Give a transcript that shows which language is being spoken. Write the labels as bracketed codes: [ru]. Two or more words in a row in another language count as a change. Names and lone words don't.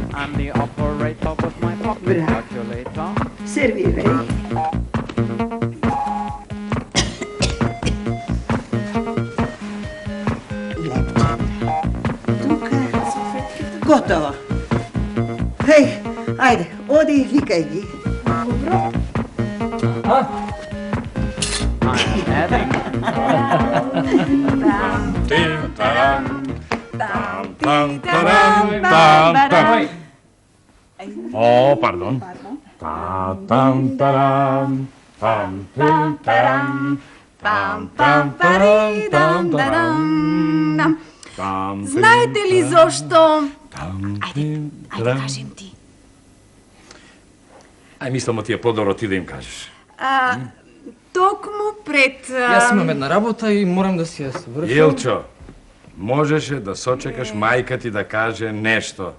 [mk] Бра. Сервирај. Лепче. Тука. Готово. Хеј, ајде, оди и викај ги. Тим, тарам, там, там, тарам, там, там. О, пардон. Та, там, тарам, там, тим, тарам, там, там, тарам, там, тарам, там, Знаете ли зошто? там, тим, Ајде, тарам. кажем ти. Ај, мислам, ти е подобро ти да им кажеш. Токму пред... Јас имам една работа и морам да си ја свршам. Илчо, можеше да сочекаш мајка ти да каже нешто.